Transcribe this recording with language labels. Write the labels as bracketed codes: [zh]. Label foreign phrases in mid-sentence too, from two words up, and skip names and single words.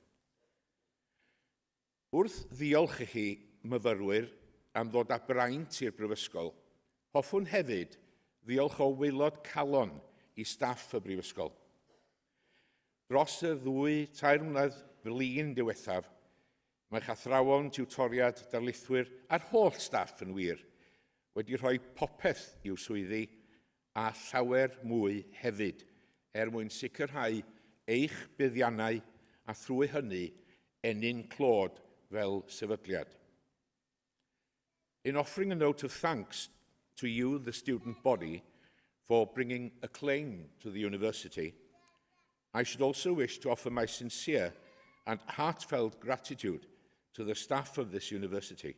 [cy] Wrth ddiolch i chi, myfyrwyr, am ddod â braint i'r brifysgol, hoffwn hefyd ddiolch o waelod calon i staff y brifysgol. Dros y 2-3 mlynedd flin diwethaf, mae athrawon tiwtoriad darlithwyr a'r holl staff yn wir wedi rhoi popeth i'w swyddi a llawer mwy hefyd mwyn sicrhau eich buddiannau a thrwy hynny ennyn clod fel sefydliad. [en] In offering a note of thanks to you, the student body, for bringing acclaim to the university, I should also wish to offer my sincere and heartfelt gratitude to the staff of this university.